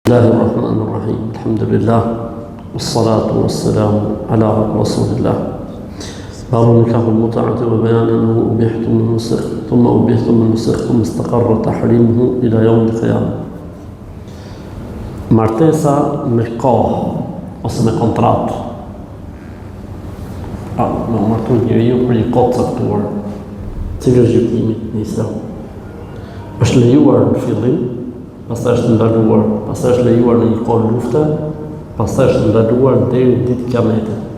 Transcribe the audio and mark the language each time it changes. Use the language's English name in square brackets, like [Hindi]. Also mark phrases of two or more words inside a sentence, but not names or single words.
[Arabic] بسم الله الرحمن الرحيم الحمد لله والصلاة والسلام على رسول الله باب نكاح المتعة وبيان أنه أبيح من نسخ ثم أبيح من نسخ ثم استقر تحريمه إلى يوم القيامة. [Albanian] Martesa me kohë ose me kontratë. Me martu njeriu për një kohë caktuar. Cili është gjykimi në Islam? Është lejuar në fillim, pastaj është ndaluar, pastaj është lejuar në një kohë lufte, pastaj është ndaluar deri në ditë Kiametit.